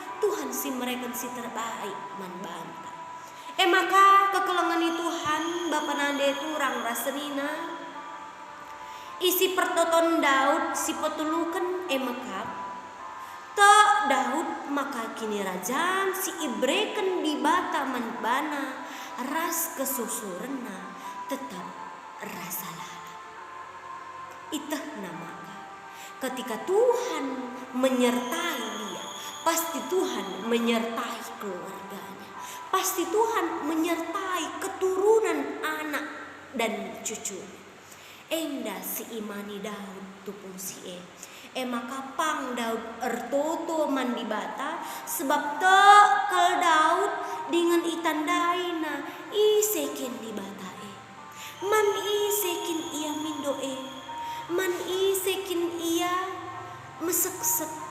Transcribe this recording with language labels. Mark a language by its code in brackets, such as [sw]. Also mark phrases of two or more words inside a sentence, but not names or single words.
[btx] Tuhan si mereka [id] si terbaik [btx] man banta. Maka kekelengan Tuhan Bapa nande turang rasenina isi pertoton Daud si petulukan makap ta Daud maka kini rajaan si ibreken di bata man bana ras kesusurna tetap rasa lala. [id] Itah namaka ketika Tuhan menyertai dia, pasti Tuhan menyertai keluarganya, pasti Tuhan menyertai keturunan anak dan cucunya. [btx] Enda si imani Daud tupung si maka pang Daud ertoto man di bata sebab tekal Daud [id] dengan itandaina [btx] iseken di bata man iseken ia mindo man iseken ia meseksek